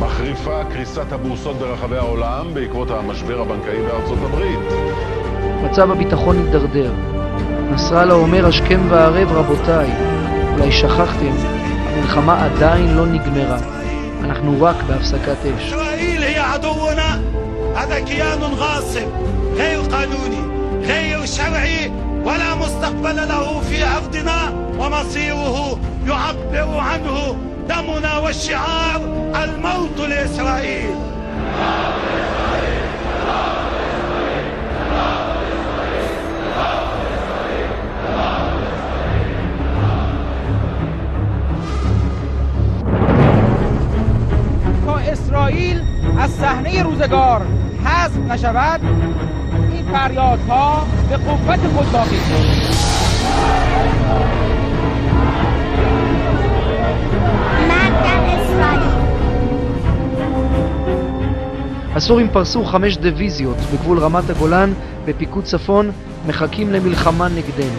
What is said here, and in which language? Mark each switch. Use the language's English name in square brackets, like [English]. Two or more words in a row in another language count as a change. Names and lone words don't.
[Hebrew] מחריפה קריסת הבורסות ברחבי העולם בעקבות המשבר הבנקאי בארצות הברית. מצב הביטחון התדרדר. נסראללה אומר השכם והערב, רבותיי, אולי שכחתם, המלחמה עדיין לא נגמרה. אנחנו רק בהפסקת אש. ישראל היא עדוונה. [Arabic] هذا كيان غاصب غير قانوني غير شرعي ولا مستقبل له في أرضنا ومصيره يعبر عنه دمنا والشعار الموت لإسرائيل. [Persian] اسرائیل از صحنه روزگار حذف نشود این فریادها به قوت خود باقی [Hebrew] הסורים פרסו 5 דיוויזיות בגבול רמת הגולן בפיקוד צפון, מחכים למלחמה נגדנו.